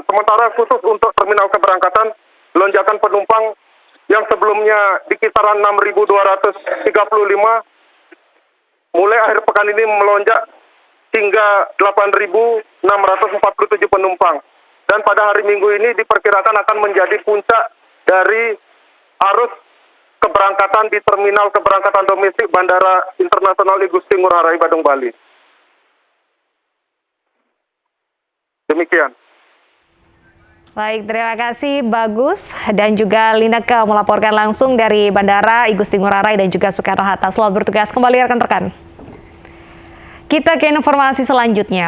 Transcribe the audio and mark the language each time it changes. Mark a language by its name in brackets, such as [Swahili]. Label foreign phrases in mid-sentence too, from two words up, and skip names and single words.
[Indonesian] Sementara khusus untuk terminal keberangkatan, lonjakan penumpang yang sebelumnya di kisaran 6.235, mulai akhir pekan ini melonjak hingga 8.647 penumpang. Dan pada hari Minggu ini diperkirakan akan menjadi puncak dari arus keberangkatan di terminal keberangkatan domestik Bandara Internasional I Gusti Ngurah Rai Badung Bali. Demikian. Baik, terima kasih Bagus dan juga Lineke melaporkan langsung dari Bandara I Gusti Ngurah Rai dan juga Soekarno-Hatta. Selamat bertugas kembali rekan-rekan. Kita ke informasi selanjutnya.